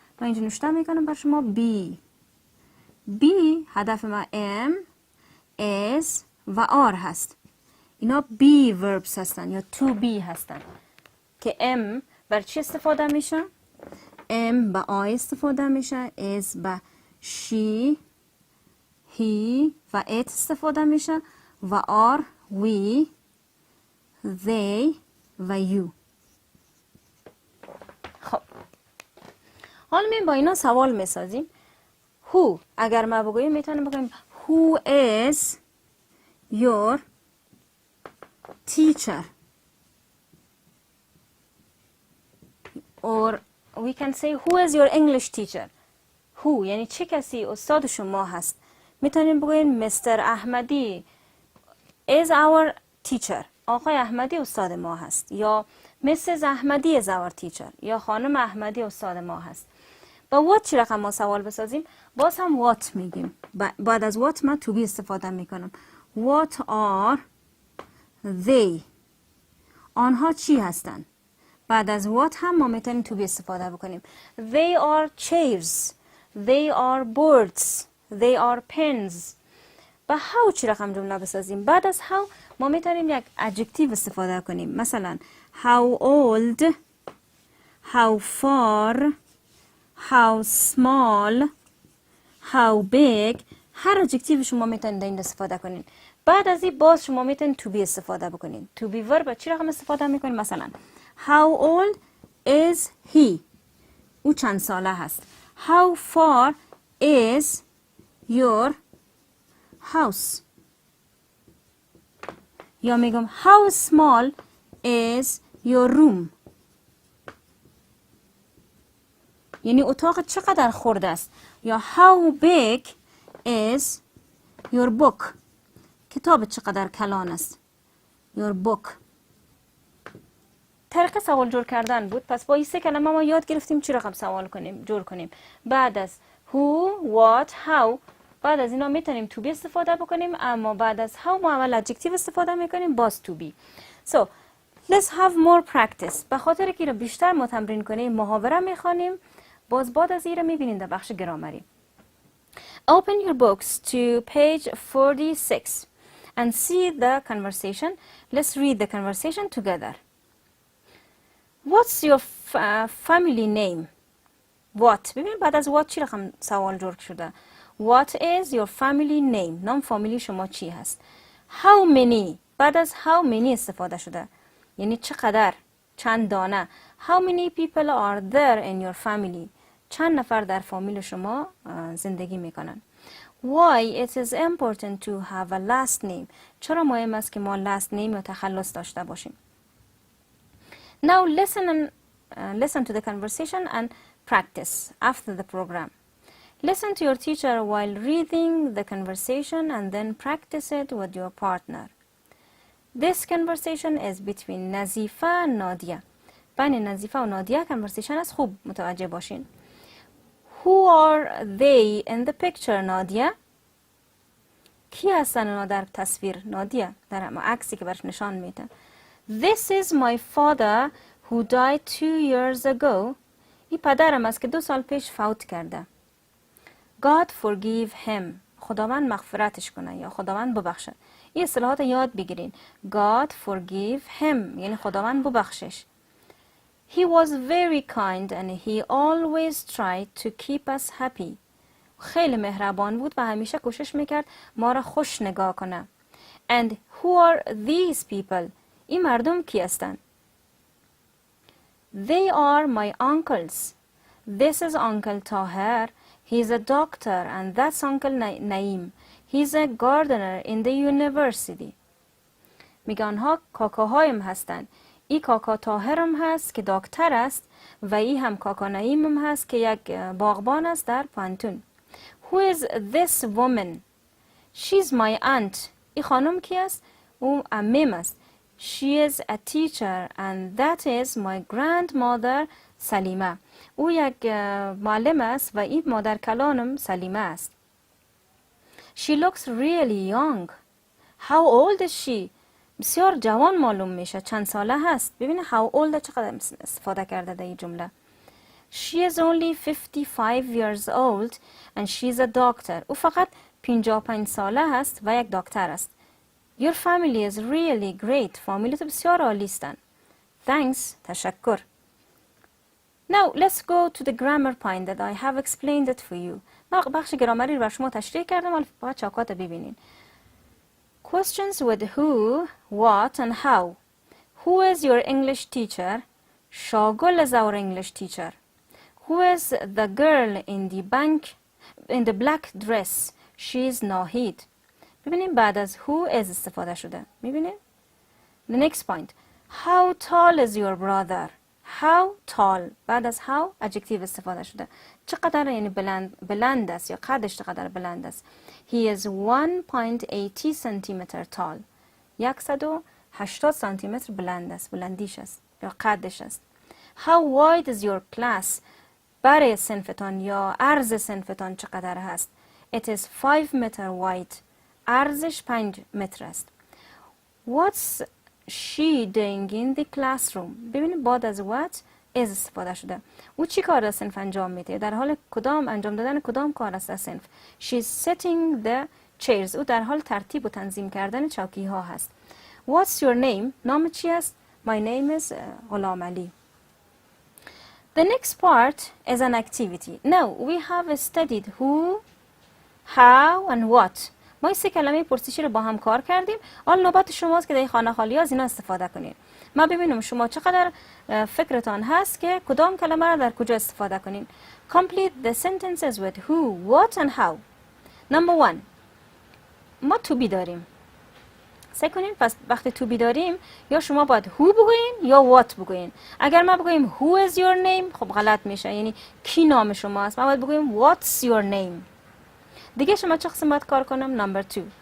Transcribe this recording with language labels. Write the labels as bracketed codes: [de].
[fa] من اینجا نوشته میکنم بر شما be هدف ما am is و are هست. اینا be verbs هستن یا to be هستن که am بر چی استفاده میشه؟ am با I استفاده میشه. is با she he و it استفاده میشه و are we they و you. خب حالا می با اینا سوال میسازیم. [en] who [fa] اگر ما بگوییم میتونیم بگوییم [en] who is your teacher or we can say who is your English teacher. [fa] who یعنی چه کسی استاد شما هست. میتونیم بگوییم Mr. [en] احمدی is our teacher. [fa] آقای احمدی استاد ما هست. یا Mrs. [en] احمدی is our teacher. [fa] یا خانم احمدی استاد ما هست. با what چی رقم ما سوال بسازیم؟ باز هم what میگیم. بعد از what من to be استفاده میکنم. [en] What are they. [fa] آنها چی هستن؟ بعد از what هم ما میتونیم to be استفاده بکنیم. [en] They are chairs. They are boards. They are pens. [fa] با how چی رقم جمله بسازیم؟ بعد از how ما میتونیم یک adjective استفاده کنیم. [en] مثلا how old, how far, how small, how big. [fa] هر adjective شما میتونید در این استفاده کنین. بعد از این باز شما میتونید to be استفاده بکنین. to be verb چی رقم استفاده میکنین؟ مثلا [en] how old is he. [fa] او چند ساله هست. [en] how far is your house. [fa] یا میگم [en] how small is your room. [fa] یعنی اتاق چقدر خرد است. [en] یا how big is your book. [fa] کتاب چقدر کلان است. your book. طریق سوال جور کردن بود. پس با این 3 کلمه ما یاد گرفتیم چی رقم سوال کنیم جور کنیم. بعد از who, what, how بعد از اینا میتونیم to be استفاده بکنیم. اما بعد از how ما اول adjective استفاده میکنیم باز to be. So [en] Let's have more practice. [fa] به خاطر که رو بیشتر ما تمرین کنیم محاوره میخوانیم. باز بعد از این رو میبینید در بخش گرامری. [en] Open your books to page 46 and see the conversation. Let's read the conversation together. What's your family name? [fa] What؟ ببینید بعد از what چی رقم سوال جور شده. [en] What is your family name؟ [fa] نام فامیلی شما چی هست؟ How many؟ بعد از how many استفاده شده. یعنی چقدر؟ چند دانه. [en] How many people are there in your family؟ [fa] چند نفر در فامیل شما زندگی میکنن. [en] Why it is important to have a last name؟ [fa] چرا مهم است که ما last name یا تخلص داشته باشیم. [en] Now listen to the conversation and practice after the program. Listen to your teacher while reading the conversation and then practice it with your partner. This conversation is between نظیفه و نادیه. [fa] بین نظیفه و نادیه conversation است. خوب متوجه باشین. [en] Who are they in the picture [fa] نادیه؟ کی هستن اونا در تصویر نادیه؟ در عکسی که برش نشان میده. [en] This is my father who died 2 years ago. [fa] این پدرم است که 2 سال پیش فوت کرده. [en] God forgive him. [fa] خداوند مغفرتش کنه یا خداوند ببخشه. این اصطلاحات یاد بگیرین. [en] God forgive him [fa] یعنی خداوند ببخشش. [en] He was very kind and he always tried to keep us happy. [fa] خیلی مهربان بود و همیشه کوشش میکرد ما را خوش نگاه کنه. [en] And who are these people؟ [fa] این مردم کی هستند؟ [en] They are my uncles. This is Uncle Tahir. He's a doctor and that's Uncle Naeem. He's a gardener in the university. [fa] میگه آنها کاکاهایم هستند. ای کاکا طاهرم هست که دکتر است و ای هم کاکا نعیمم هست که یک باغبان است در پانتون. [en] Who is this woman? She's my aunt. [fa] ای خانم کی است؟ او عمم است. [en] She is a teacher and that is my grandmother سلیمه. [fa] او یک معلم است و این مادر کلانم سلیمه است. [en] She looks really young. How old is she? [fa] بسیار جوان معلوم میشه. چند ساله هست؟ ببینه how old چقدر استفاده کرده در این جمله. [en] She is only 55 years old and she's a doctor. [fa] او فقط 55 ساله هست و یک دکتر است. [en] Your family is really great. [fa] فامیلیت بسیار عالی هستند. [en] Thanks. تشکر. Now let's go to the grammar point that I have explained it for you. [fa] ما بخش گرامری رو بر شما تشریح کردم ولی فقط چاکات ببینین. [en] Questions with who, what and how. Who is your English teacher? Shagul is our English teacher. Who is the girl in the black dress? She is Nahid. [fa] ببینیم بعد از who is استفاده شده. [en] میبینیم؟ The next point. How tall is your brother? How tall. [fa] بعد از how adjective استفاده شده. چقدر یعنی بلند است یا قدش چقدر بلند است. [en] He is 1.80 centimeter tall. [fa] 180 سانتیمتر بلند است. بلندیش است یا قدش است. [en] How wide is your class? [fa] برای صنفتان یا عرض صنفتان چقدر هست. [en] It is 5 meter wide. [fa] عرضش 5 متر است. [en] What's she doing in the classroom? [fa] ببینید بعد از what is استفاده شده. او چی کار در صنف انجام میده؟ در حال کدام انجام دادن کدام کار است در صنف؟ [en] She's setting the chairs. [fa] او در حال ترتیب و تنظیم کردن چوکی ها هست. [en] What's your name? [fa] نام چی است؟ [en] My name is [fa] غلام علی. [en] The next part is an activity. Now we have studied who, how and what. [fa] ما این 3 کلمه پرسشی رو با هم کار کردیم. حالا نوبت شماست که در خانه خالی از اینا استفاده کنید. ما ببینیم شما چقدر فکرتان هست که کدام کلمه رو در کجا استفاده کنین. [en] Complete the sentences with who, what and how. Number 1. [fa] ما to be داریم. سعی کنین پس وقتی to be داریم یا شما باید who بگوین یا what بگوین. اگر ما بگویم [en] who is your name [fa] خب غلط میشه. یعنی کی نام شما است. ما باید بگویم [en] what's your name. [fa] دیگه شما چه قسم باید کار کنم؟ Number 2.